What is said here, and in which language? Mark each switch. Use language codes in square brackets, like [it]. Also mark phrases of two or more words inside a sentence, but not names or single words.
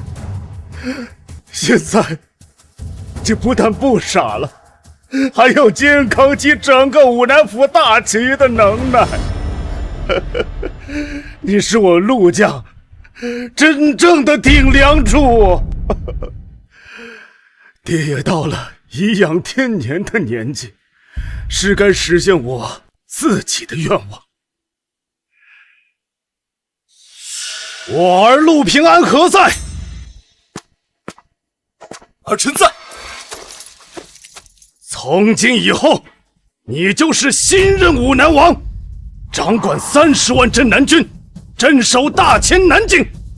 [zh] 現在這不但不傻了，還有肩扛起整個武南府大旗的能耐。你是我陸家真正的頂梁柱。爹也到了頤養天年的年紀，是該實現我自己的願望。我兒陸平安何在？兒臣在。從今以後，你就是新任武南王，掌管30萬鎮南軍，鎮守大前南境。